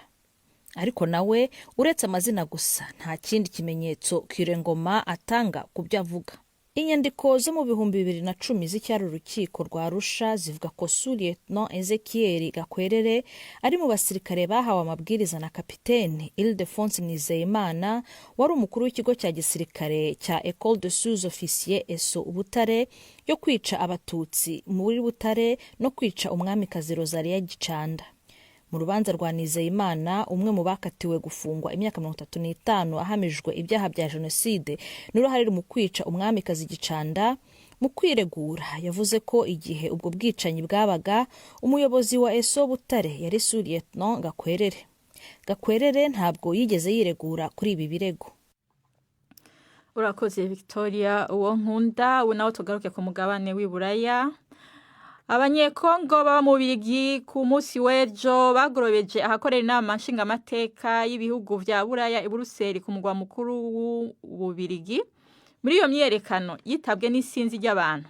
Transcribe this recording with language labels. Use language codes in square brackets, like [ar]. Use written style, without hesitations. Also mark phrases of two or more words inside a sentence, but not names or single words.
[rw] Ariko nawe uretse amazina gusa nta kindi kimenyetso Kirengoma atanga ku byo avuga. Inyandiko zo mu 2010 z'icyari urukiko rwa Arusha zivuga ko Suriyetona Ezekiel Gakwerere ari mu basirikare bahawe amabwiriza na kapiteni Ildefonse Nizeyimana wari umukuru w'ikigo cya gisirikare cya École de sous-officiers ESO Butare yo kwica abatutsi muri Butare no kwica umwamikazi Rosalia Gicanda. Mu rubanza rwa Nizeyimana umwe mu bakatiwe gufungwa imyaka 35 ahamijwe ibyaha bya jenoside n'uruhare mu kwica umwamikazi Gicanda mu kwiregura yavuze ko igihe ubwo bwicanyi bwabaga umuyobozi wa ESO Butare yari Suriyetona Gakwerere. Gakwerere ntabwo yigeze yiregura kuri ibi birego. Urakoze Victoria Uwonkunda. Naho tugaruke ku mugabane w'Iburaya. Abanyekongo baba mu Birigi ku munsi w'ejo bagorobeje ahakorera inama nshingamateka y'ibihugu vya Buraya i Buruseli ku mugwa mukuru w'Ububirigi. Muri iyo myerekano yitabwe n'isinzi ry'abantu.